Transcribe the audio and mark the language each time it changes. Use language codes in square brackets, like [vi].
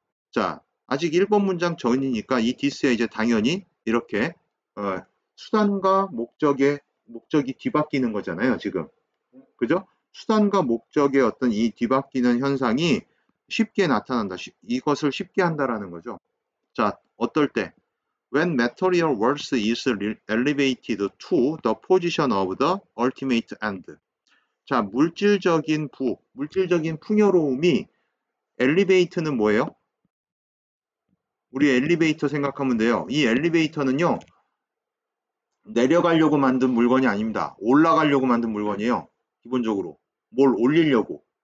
[ko] 자, 아직 1번 문장 전이니까 이 this에 이제 당연히 이렇게 어, 수단과 목적이 뒤바뀌는 거잖아요, 지금. 그죠? 수단과 목적의 어떤 이 뒤바뀌는 현상이 쉽게 나타난다. 이것을 쉽게 한다라는 거죠. 자, 어떨 때? [en] When material worth is elevated to the position of the ultimate end. [ko] 자, 물질적인 풍요로움이 엘리베이트는 뭐예요? 우리 엘리베이터 생각하면 돼요. 이 엘리베이터는요, 내려가려고 만든 물건이 아닙니다. 올라가려고 만든 물건이에요. 기본적으로. 뭘 올리려고.